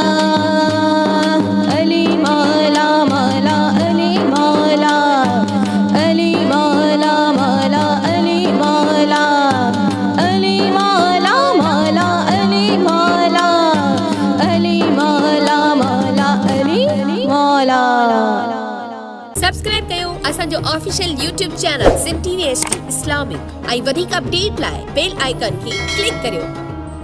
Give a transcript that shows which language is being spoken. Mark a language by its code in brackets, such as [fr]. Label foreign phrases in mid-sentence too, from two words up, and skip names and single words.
[sd] अली मौला मौला अली मौला, अली मौला मौला अली मौला, अली मौला मौला अली मौला, अली मौला मौला अली मौला। सब्सक्राइब कयो असांजो [en] official YouTube channel [sd] सिम टीवी HD इस्लामिक ऐं वधीक अपडेट लाइ [en] bell icon [sd] खे क्लिक करियो।